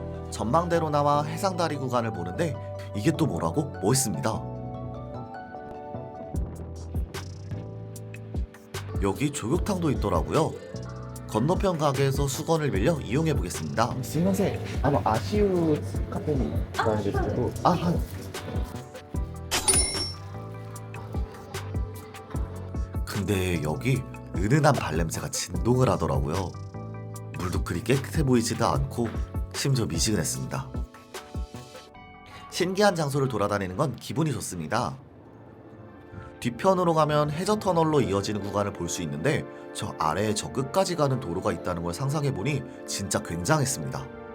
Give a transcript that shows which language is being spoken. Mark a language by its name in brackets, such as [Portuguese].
[Korean] 전망대로 나와 해상다리 구간을 보는데 이게 또 뭐라고? 멋있습니다. 여기 조격탕도 있더라고요. 건너편 가게에서 수건을 빌려 이용해 보겠습니다. [Japanese] すいません、足湯カフェに行きたいんですけど、はい。 [Korean] 근데 여기 은은한 발냄새가 진동을 하더라고요. 물도 그리 깨끗해 보이지도 않고 심지어 미지근했습니다. 신기한 장소를 돌아다니는 건 기분이 좋습니다. 뒤편으로 가면 해저 터널로 이어지는 구간을 볼 수 있는데 저 아래에 저 끝까지 가는 도로가 있다는 걸 상상해보니 진짜 굉장했습니다.